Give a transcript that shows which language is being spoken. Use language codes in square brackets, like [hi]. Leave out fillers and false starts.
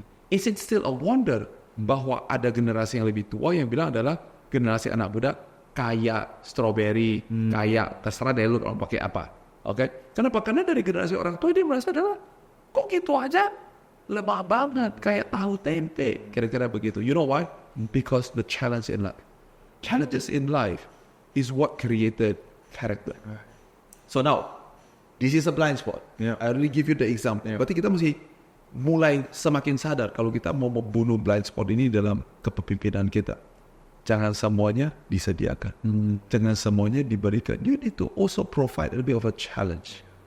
[en] Is it still a wonder [id] bahwa ada generasi yang lebih tua yang bilang adalah generasi anak muda kaya strawberry, kaya terserah deh lu kalau pakai apa. Oke? Kenapa? Karena dari generasi orang tua dia merasa adalah kok gitu aja lemah banget, kayak tahu tempe. Kira-kira begitu. [en] You know why? Because the challenge in life. Challenges in life is what created character. So now, this is a blind spot. I already give you the example. [id] Berarti kita mesti mulai semakin sadar kalau kita mau membunuh blind spot ini dalam kepemimpinan kita. Jangan semuanya disediakan. Jangan semuanya diberikan. [en] You need to also provide a bit of a challenge.